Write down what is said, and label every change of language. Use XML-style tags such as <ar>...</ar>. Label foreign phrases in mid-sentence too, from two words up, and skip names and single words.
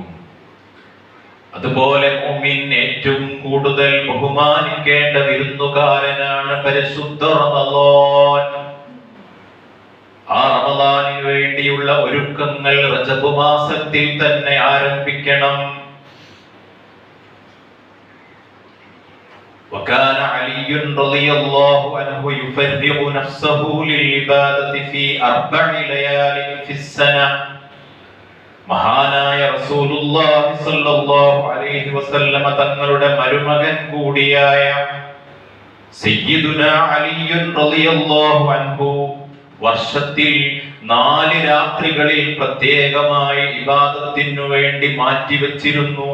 <ml>അതുപോലെ മുഅ്മിൻ ഏറ്റവും കൂടുതൽ ബഹുമാനിക്കേണ്ട വിരുന്നുകാരനാണ് പരിശുദ്ധ റമദാൻ. ആ റമദാനിന് വേണ്ടിയുള്ള ഒരുക്കങ്ങൾ റജബ് മാസത്തിൽ തന്നെ ആരംഭിക്കണം.</ml> <ar>وكان علي رضي الله عنه يفرغ نفسه للعبادة في 4 ليال في السنة.</ar> <ml>മഹാനായ</ml> <ar>رسول الله صلى الله عليه وسلم</ar> <ml>തങ്ങളുടെ മരുമകൻ കൂടിയായ സയ്യിദുനാ അലി</ml> <ar>رضي الله عنه</ar> <ml>വർഷത്തിൽ 4 രാത്രികളിൽ പ്രത്യേകമായി ഇബാദത്തിനു വേണ്ടി മാറ്റിവെച്ചിരുന്നു.</ml>